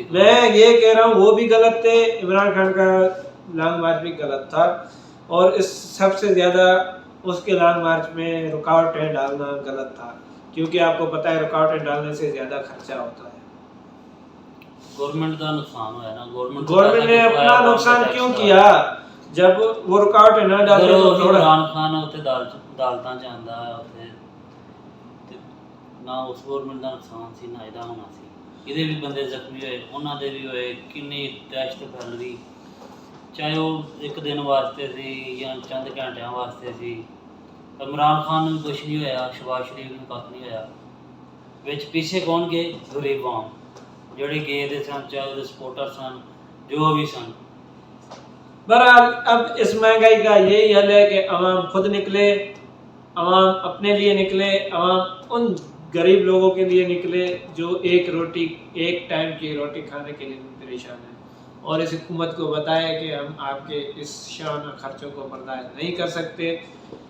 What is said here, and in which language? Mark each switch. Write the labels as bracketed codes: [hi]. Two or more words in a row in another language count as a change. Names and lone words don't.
[ur] میں یہ کہہ رہا ہوں وہ بھی غلط تھے. عمران خان کا لانگ مارچ بھی غلط تھا، اور اس سب سے زیادہ اس کے لانگ مارچ میں رکاوٹیں ڈالنا غلط تھا، کیونکہ آپ کو پتہ ہے رکاوٹیں ڈالنے سے زیادہ خرچہ ہوتا ہے. گورنمنٹ کا نقصان ہوا ہے نا. گورنمنٹ نے اپنا نقصان کیوں کیا جب وہ رکاوٹیں نہ ڈالتے تو تھوڑا. [pa] عمران خان اتنے عدالتاں چاہتا ہے اتنے، نہ اس گورنمنٹ کا نقصان سی نہ ਇਹਦਾ ہونا سی. ਇਹਦੇ بھی بندے زخمی ہوئے، انہاں دے بھی ہوئے. کنی دہشت پھیل گئی، چاہے وہ ایک دن واسطے سی یا چند گھنٹیاں واسطے سی. عمران خان نوں کچھ نہیں ہویا، شہباز شریف نوں کچھ نہیں ہویا. وچ پیچھے کون گئے؟ غریب عوام جڑے گئے دے سن، چاہے وہ سپورٹر سن جو بھی سن. [ur] بہرحال اب اس مہنگائی کا یہی حل ہے کہ عوام خود نکلے، عوام اپنے لیے نکلے، عوام ان غریب لوگوں کے لیے نکلے جو ایک ٹائم کی روٹی کھانے کے لیے پریشان ہیں، اور اس حکومت کو بتائے کہ ہم آپ کے اس شان خرچوں کو برداشت نہیں کر سکتے.